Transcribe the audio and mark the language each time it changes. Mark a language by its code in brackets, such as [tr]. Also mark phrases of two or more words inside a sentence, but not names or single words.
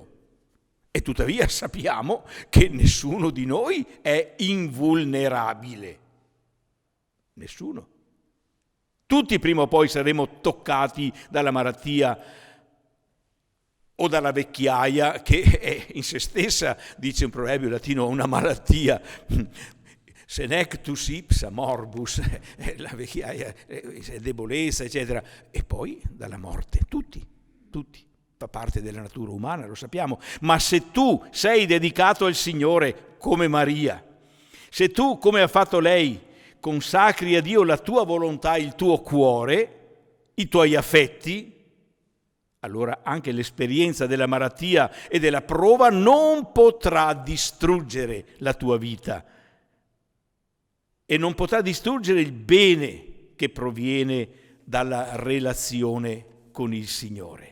[it] E tuttavia sappiamo che nessuno di noi è invulnerabile. Nessuno. Tutti prima o poi saremo toccati dalla malattia o dalla vecchiaia, che è in se stessa, dice un proverbio latino, una malattia. [la] Senectus ipsa morbus, [it] la vecchiaia, debolezza, eccetera. E poi dalla morte, tutti, fa parte della natura umana, lo sappiamo. Ma se tu sei dedicato al Signore come Maria, se tu, come ha fatto lei, consacri a Dio la tua volontà, il tuo cuore, i tuoi affetti, allora anche l'esperienza della malattia e della prova non potrà distruggere la tua vita e non potrà distruggere il bene che proviene dalla relazione con il Signore.